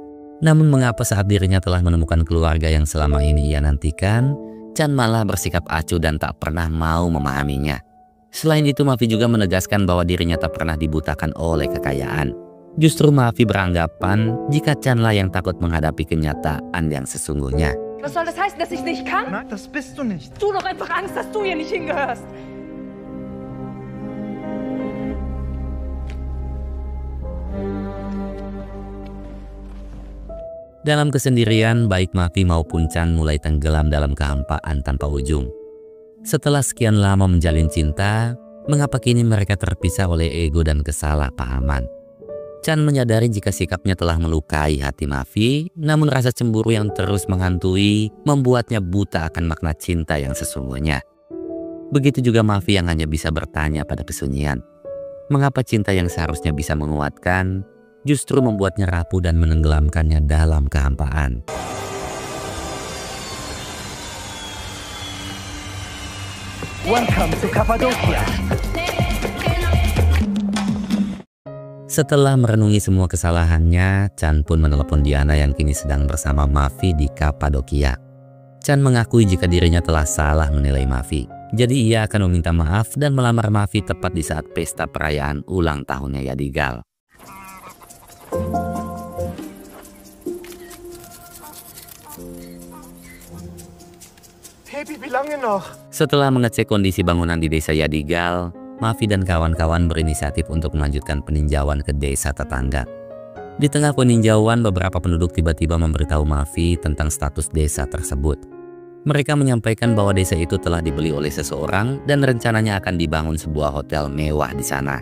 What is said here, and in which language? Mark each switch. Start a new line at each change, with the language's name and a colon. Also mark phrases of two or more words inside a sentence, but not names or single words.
Indonesian: Namun mengapa saat dirinya telah menemukan keluarga yang selama ini ia nantikan, Chan malah bersikap acuh dan tak pernah mau memahaminya. Selain itu, Mavi juga menegaskan bahwa dirinya tak pernah dibutakan oleh kekayaan. Justru Mavi beranggapan jika Chan lah yang takut menghadapi kenyataan yang sesungguhnya.
German: Was soll das heißen, dass ich nicht kann? Nein, das bist du nicht. Du doch einfach Angst, dass du hier nicht hingehörst.
Indonesian: Dalam kesendirian, baik Mavi maupun Chan mulai tenggelam dalam kehampaan tanpa ujung. Setelah sekian lama menjalin cinta, mengapa kini mereka terpisah oleh ego dan kesalahpahaman? Chan menyadari jika sikapnya telah melukai hati Mavi, namun rasa cemburu yang terus menghantui membuatnya buta akan makna cinta yang sesungguhnya. Begitu juga Mavi yang hanya bisa bertanya pada kesunyian. Mengapa cinta yang seharusnya bisa menguatkan, justru membuatnya rapuh dan menenggelamkannya dalam kehampaan.
English: Welcome to Cappadocia.
Indonesian: Setelah merenungi semua kesalahannya, Chan pun menelepon Diana yang kini sedang bersama Mavi di Kapadokia. Chan mengakui jika dirinya telah salah menilai Mavi. Jadi ia akan meminta maaf dan melamar Mavi tepat di saat pesta perayaan ulang tahunnya Yadigal.
German: Baby, wie lange noch?
Indonesian: Setelah mengecek kondisi bangunan di desa Yadigal, Mavi dan kawan-kawan berinisiatif untuk melanjutkan peninjauan ke desa tetangga. Di tengah peninjauan, beberapa penduduk tiba-tiba memberitahu Mavi tentang status desa tersebut. Mereka menyampaikan bahwa desa itu telah dibeli oleh seseorang dan rencananya akan dibangun sebuah hotel mewah di sana.